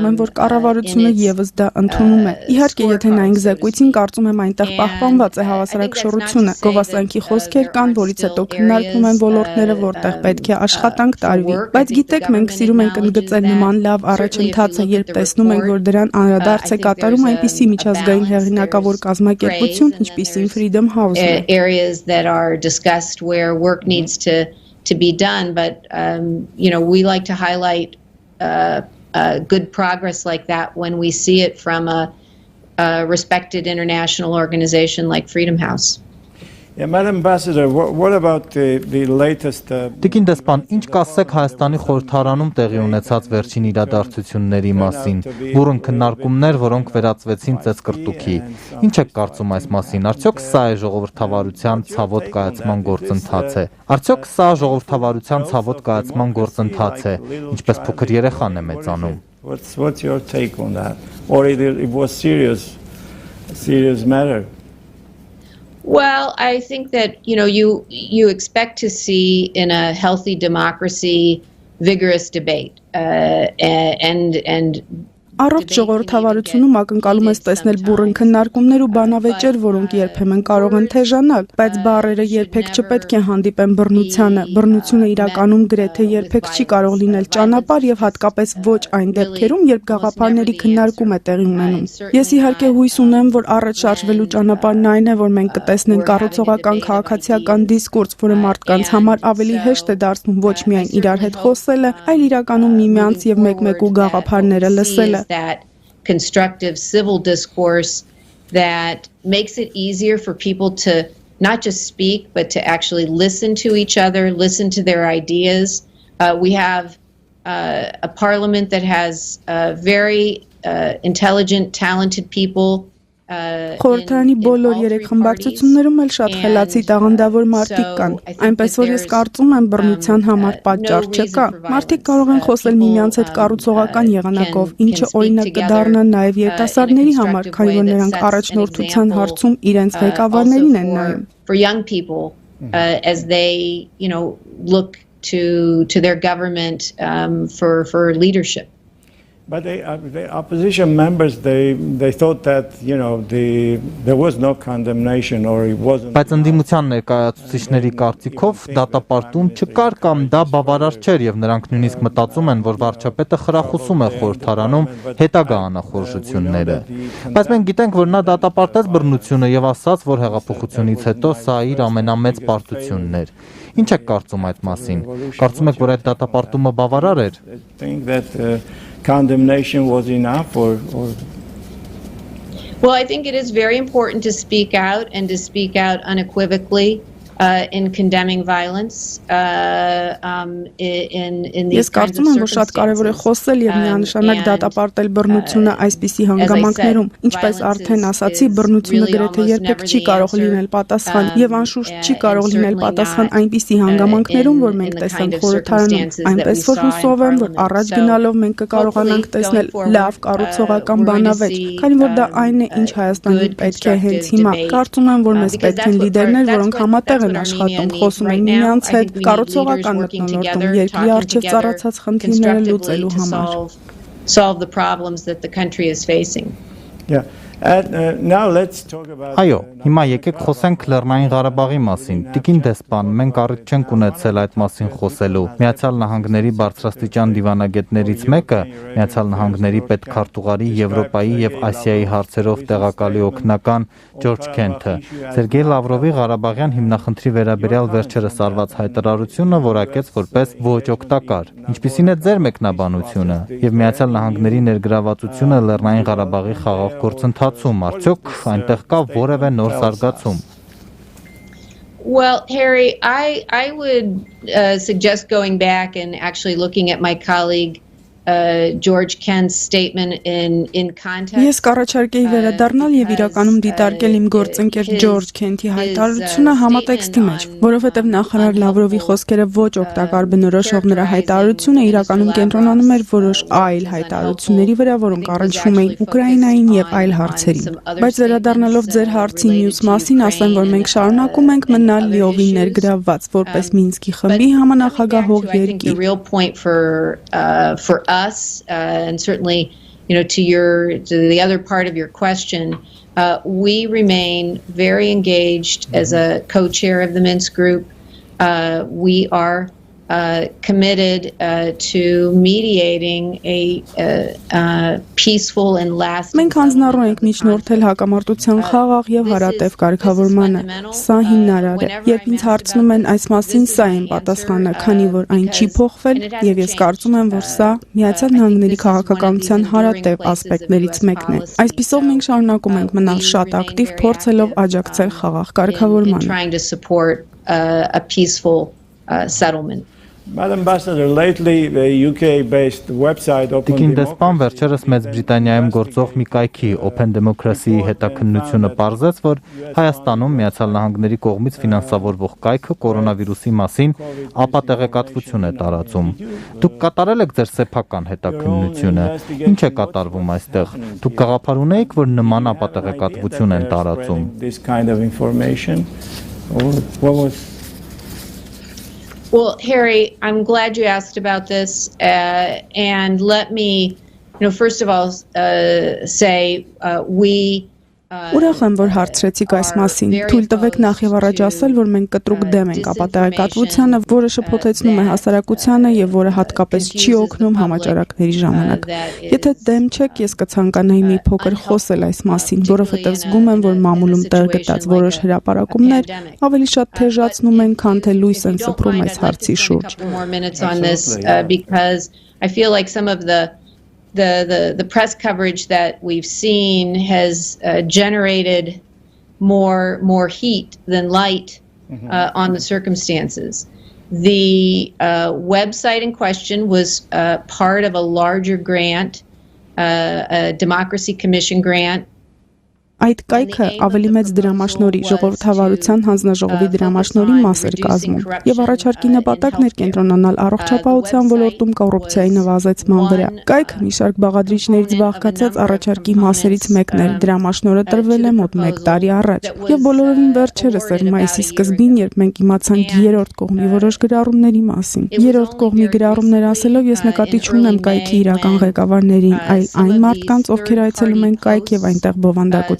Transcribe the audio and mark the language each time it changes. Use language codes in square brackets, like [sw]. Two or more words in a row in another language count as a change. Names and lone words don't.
[hy] եմ, որ կառավարությունը եւս դա ընդունում է։ Իհարկե, եթե նայենք զեկույցին, կարծում եմ այնտեղ պահպանված է հավասարակշռությունը։ Գովասանքի խոսքեր կան, որից հետո քննարկվում են ոլորտները, որտեղ պետք է աշխատանք տարվի։ Բայց գիտեք, մենք սիրում ենք ընդգծել նման լավ առաջընթացը, երբ տեսնում ենք, որ դրան անդրադարձ է կատարում այնպիսի միջազգային հեղինակավոր կազմակերպություն, ինչպիսին Freedom House-ը։ [en] Areas that are discussed where work needs to be done, but we like to highlight good progress like that when we see it from a respected international organization like Freedom House. Yeah, Madam Ambassador, what about the latest? [hy] Տիկին դեսպան, ինչ կասեք Հայաստանի խորհրդարանում տեղի ունեցած վերջին իրադարձությունների մասին, բուրըն քննարկումներ, որոնք վերածվեցին ծեծկռտուքի։ Ինչ եք կարծում այս մասին? Արդյոք սա է ժողովրդավարության ցավոտ կայացման գործընթացը։ Արդյոք սա ժողովրդավարության ցավոտ կայացման գործընթաց է, ինչպես փոքր երեխան է մեծանում։ [en] What's your take on that? Or it was serious matter? Well, I think that you expect to see in a healthy democracy vigorous debate, and [hy] Առողջ ժողովրդավարությունում ակնկալում ես տեսնել բուռն քննարկումներ ու բանավեճեր, որոնք երբեմն կարող են թեժանալ, բայց բառերը երբեք չպետք է հանդիպեն բռնությանը։ Բռնությունը իրականում գրեթե երբեք չի կարող լինել ճանապարհ եւ հատկապես ոչ այն դեպքերում, երբ գաղափարների քննարկում է տեղի ունենում։ Ես իհարկե հույս ունեմ, որ առաջ շարժվելու ճանապարհն այն է, որ մենք կտեսնենք կառուցողական քաղաքացիական դիսկուրս, որը մարդկանց համար ավելի հեշտ է դարձնում ոչ միայն իրար հետ խոսելը, այլ իրականում միմյանց եւ մեկ-մեկու գաղափարները լսելը։ [en] That constructive civil discourse that makes it easier for people to not just speak, but to actually listen to each other, listen to their ideas. We have a parliament that has very intelligent, talented people. [hy] Խորհրդարանի բոլոր երեք խմբակցություններում էլ շատ խելացի տաղանդավոր մարդիկ կան, այնպես որ ես կարծում եմ բռնության համար պատճառ չկա։ Մարդիկ կարող են խոսել միմյանց հետ կառուցողական եղանակով, ինչը օրինակ կդառնա նաև երիտասարդների համար, քանի որ նրանք առաջնորդության հարցում իրենց ղեկավարներին են նայում։ [en] For young people as they, look to their government for leadership. But the opposition members, they thought that, there was no condemnation or it wasn't. [hy] Բայց ընդդիմության ներկայացուցիչների կարծիքով դատապարտում չկար կամ դա բավարար չէր եւ նրանք նույնիսկ մտածում են, որ վարչապետը խրախուսում է խորհրդարանում հետագա անախորժությունները։ Բայց մենք գիտենք, որ նա դատապարտեց բռնությունը եւ ասաց, որ հեղափոխությունից հետո սա իր ամենամեծ պարտությունն էր։ Ինչ եք կարծում այդ մասին։ Կարծում եք, որ այդ դատապարտումը բավարար էր։ [en] Condemnation was enough or Well, I think it is very important to speak out and to speak out unequivocally in condemning violence in these [hy] Ես կարծում եմ, որ շատ կարևոր է խոսել եւ միանշանակ դատապարտել բռնությունը այսպիսի հանգամանքներում, ինչպես արդեն ասացի, բռնությունը գրեթե երբեք չի կարող լինել պատասխան եւ անշուշտ չի կարող լինել պատասխան այնպիսի հանգամանքներում, որ մենք տեսանք խորհրդարանում, այնպես որ հուսով եմ, որ առաջ գնալով մենք կկարողանանք տեսնել լավ կառուցողական բանավեճ, քանի որ դա այն է, ինչ Հայաստանին պետք է հենց հիմա։ Կարծում եմ, որ մեզ պետք են լիդերներ, որոնք համատեղ են աշխատում, խոսում են միմյանց հետ, կառուցողական մթնոլորտում երկրի առջև ծառացած խնդիրները լուծելու համար։ [en] Solve the problems that the country is facing. yeah. Now let's talk about [hy] Այո, հիմա եկեք խոսենք Լեռնային Ղարաբաղի մասին։ Տիկին դեսպան, մենք առիթ չենք ունեցել այդ մասին խոսելու։ Միացյալ Նահանգների բարձրաստիճան դիվանագետներից մեկը, Միացյալ Նահանգների պետքարտուղարի Եվրոպայի եւ Ասիայի հարցերով տեղակալի օգնական Ջորջ Քենթը, Սերգեյ Լավրովի Ղարաբաղյան հիմնախնդրի վերաբերյալ վերջերս արված հայտարարությունը որակեց որպես ոչ օգտակար։ Ինչպիսին է ձեր մեկնաբանությունը եւ Միացյալ Նահանգների ներգրավվածությունը Լեռնային Ղարաբաղի խաղաղ գործընթացում, արդյոք այնտեղ կա որևէ նոր զարգացում։ [en] Well, Harry, I would suggest going back and actually looking at my colleague George Kent's statement in context. [hy] Ես կառաջարկեի վերադառնալ եւ իրականում դիտարկել իմ գործընկեր Ջորջ Քենթի հայտարարությունը համատեքստի մեջ, որովհետեւ նախարար Լավրովի խոսքերը ոչ օգտակար բնորոշող նրա հայտարարությունը իրականում կենտրոնանում էր որոշ այլ հայտարարությունների վրա, որոնք առնչվում էին Ուկրաինային եւ այլ հարցերին։ Բայց վերադառնալով ձեր հարցի մյուս մասին, ասեմ, որ մենք շարունակում ենք մնալ լիովին ներգրավված որպես Մինսկի խմբի համանախագահող երկիր։ [en] For us, and certainly, to the other part of your question, we remain very engaged as a co-chair of the Minsk group. We are committed to mediating a peaceful and lasting. [hy] Մենք հանձնառու ենք միջնորդել հակամարտության խաղաղ եւ հարատև կարգավորմանը։ Սա հիմնարար է։ Երբ ինձ հարցնում են այս մասին, սա է պատասխանը, քանի որ այն չի փոխվել եւ ես կարծում եմ, որ սա Միացյալ Նահանգների քաղաքականության հարատև ասպեկտներից մեկն է։ Այսպիսով մենք շարունակում ենք մնալ շատ ակտիվ, փորձելով աջակցել խաղաղ կարգավորմանը։ [en] Trying to support a peaceful settlement. Madam Ambassador, lately the UK-based website Open [hy] Տիկին դեսպան Democracy վերջերս Մեծ Բրիտանիայում գործող մի կայքի Open Democracy-ի հետաքննությունը պարզեց, որ Հայաստանում Միացյալ Նահանգների կողմից ֆինանսավորվող կայքը կորոնավիրուսի մասին ապատեղեկատվություն է տարածում։ Դուք կատարել եք ձեր սեփական հետաքննությունը։ Ինչ է կատարվում այստեղ։ Դուք գաղափար ունեիք, որ նման ապատեղեկատվություն են տարածում։ [en] this kind of information or what was Well, Harry, I'm glad you asked about this, and let me first of all, say we. [hy] Ուրախ եմ, որ հարցրեցիք այս մասին։ Թույլ տվեք նախ եւ առաջ ասել, որ մենք կտրուկ դեմ ենք ապատեղեկատվությանը, որը շփոթեցնում է հասարակությանը եւ որը հատկապես չի օգնում համաճարակների ժամանակ։ Եթե դեմ չեք, ես կցանկանայի մի փոքր խոսել այս մասին, որովհետեւ զգում եմ, որ մամուլում տեղ գտած որոշ հրապարակումներ ավելի շատ թեժացնում են, քան թե լույս են սփռում այս հարցի շուրջ։ [en] I feel like some of the press coverage that we've seen has generated more heat than light on the circumstances. The website in question was part of a larger grant, a Democracy Commission grant. [hy] Այդ կայքը ավելի մեծ դրամաշնորհի ժողովրդավարության հանձնաժողովի դրամաշնորհի մաս էր կազմում եւ առաջարկի նպատակն էր կենտրոնանալ առողջապահության ոլորտում կոռուպցիայի նվազեցման վրա։ Կայքը մի շարք բաղադրիչներից բաղկացած առաջարկի մասերից մեկն էր, դրամաշնորհը տրվել է մոտ 1 տարի առաջ եւ բոլորովին վերջերս էր մայիսի սկզբին, երբ մենք իմացանք երրորդ կողմի որոշ գրառումների մասին։ Երրորդ կողմի գրառումներ ասելով ես նկատի չունեմ կայքի իրական ղեկավարներին, այլ այն մարդկանց, ովքեր այցելում են կայք եւ այնտեղ բովանդակություն.